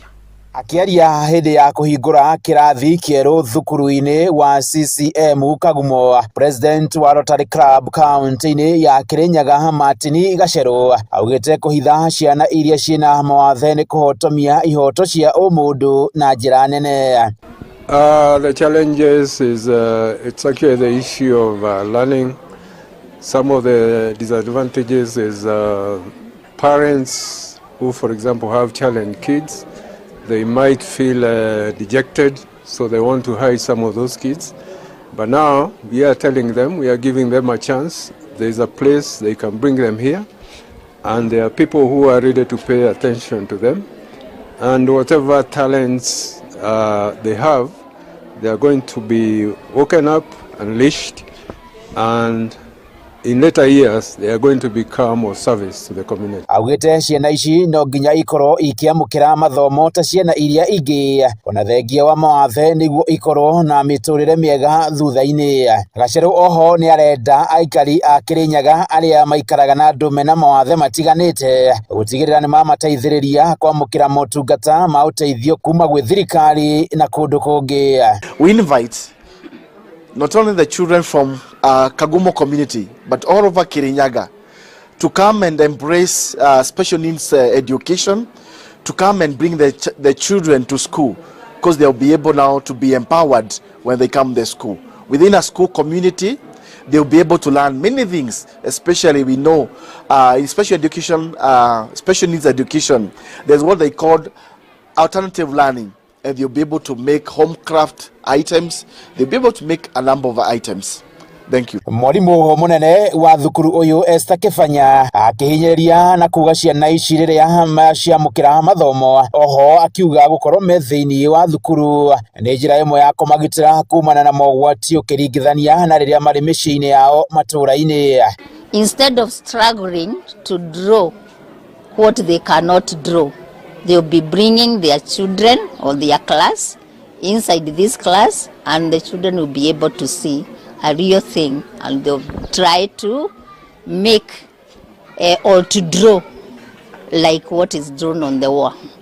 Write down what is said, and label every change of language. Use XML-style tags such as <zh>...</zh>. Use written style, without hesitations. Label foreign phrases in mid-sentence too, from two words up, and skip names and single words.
<ki>Akiaria hĩndĩ ya kũhingũra kĩrathi kĩerũ thukuru-inĩ wa CCM Kagumo, President wa Rotary Club kaunti-inĩ ya Kirinyaga Martin Gacerũ augĩte kũhitha ciana iria ciĩna mawathe nĩ kũhotomia ihoto cia ũmũndũ na njĩra nene.</ki> <en>The challenges is it's actually the issue of learning. Some of the disadvantages is parents who, for example, have challenged kids. They might feel dejected, so they want to hide some of those kids. But now we are telling them, we are giving them a chance. There is a place they can bring them here, and there are people who are ready to pay attention to them. And whatever talents they have, they are going to be woken up, unleashed, and in later years they are going to become of service to the community.</en> <ki>Augite ciana ici no nginya ikoro ikiamukira mathomo ta ciana iria ingi ona thengia wa mawathe niguo ikoro na miturire miega thutha-ini. Gaceru oho ni arenda aikari a Kirinyaga aria maikaraga na andu mena mawathe matiganite gutigirira ni mamateithiriria kwamukira motungata ma uteithio kuma gwi thirikari na kundu kungi.</ki> <en>We invite not only the children from Kagumo community, but all over Kirinyaga to come and embrace special needs education, to come and bring the children to school, because they'll be able now to be empowered when they come to school. Within a school community, they'll be able to learn many things, especially we know in special education, special needs education, there's what they call alternative learning. And they'll be able to make home craft items. They'll be able to make a number of items. Thank you.</en> <ki>Mwalimu munene wa thukuru uyu Esther Kifanya akihinyiria na kuga ciana ici riria maciamukira mathomo oho akiuga gukorwo me thiini wa thukuru ni njira imwe ya kumagitira kumana na mogwati ukiringithania na riria mari micii-ini yao matura-ini.</ki> <en>Instead of struggling to draw what they cannot draw, they'll be bringing their children or their class inside this class, and the children will be able to see a real thing, and they'll try to make or to draw like what is drawn on the wall.</en>